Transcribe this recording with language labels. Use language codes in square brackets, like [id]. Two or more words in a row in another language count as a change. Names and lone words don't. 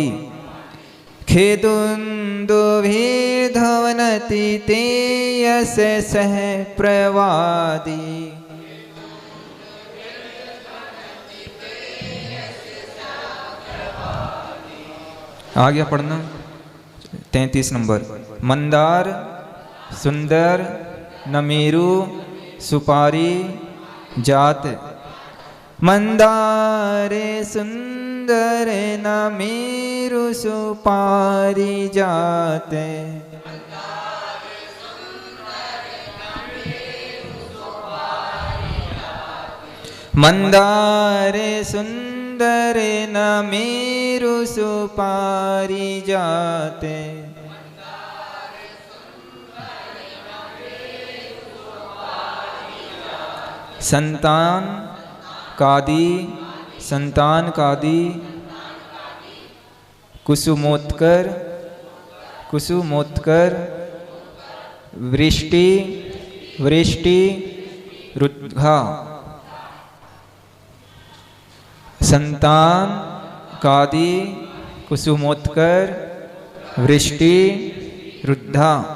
[sa] खे दुंदुभीर ध्वनति ते यशसः प्रवादी। [hi] आ गया पढ़ना 33 नंबर। [sa] मंदार सुंदर नमेरु सुपारी जात। मंदार सुंदर नमेरु सुपारी जात। मंदार सुंदर नमेरु सुपारी जाते। संतान कादी कुसुमोत्कर वृष्टि रुद्घा। संतान कादी कुसुमोत्कर वृष्टि रुद्धा।